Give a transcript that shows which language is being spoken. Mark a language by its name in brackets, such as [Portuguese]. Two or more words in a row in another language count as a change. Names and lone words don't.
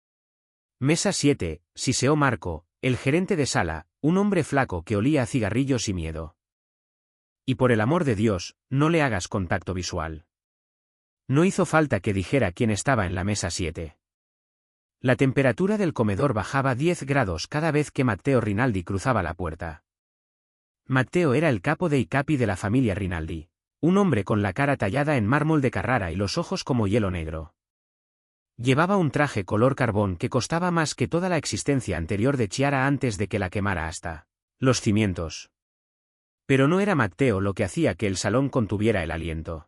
[Spanish] Mesa 7, siseó Marco, el gerente de sala, un hombre flaco que olía a cigarrillos y miedo. Y por el amor de Dios, no le hagas contacto visual. No hizo falta que dijera quién estaba en la mesa 7. La temperatura del comedor bajaba 10 grados cada vez que Matteo Rinaldi cruzaba la puerta. Matteo era el [Italian] capo dei capi [Spanish] de la familia Rinaldi, un hombre con la cara tallada en mármol de Carrara y los ojos como hielo negro. Llevaba un traje color carbón que costaba más que toda la existencia anterior de Chiara antes de que la quemara hasta los cimientos. Pero no era Matteo lo que hacía que el salón contuviera el aliento.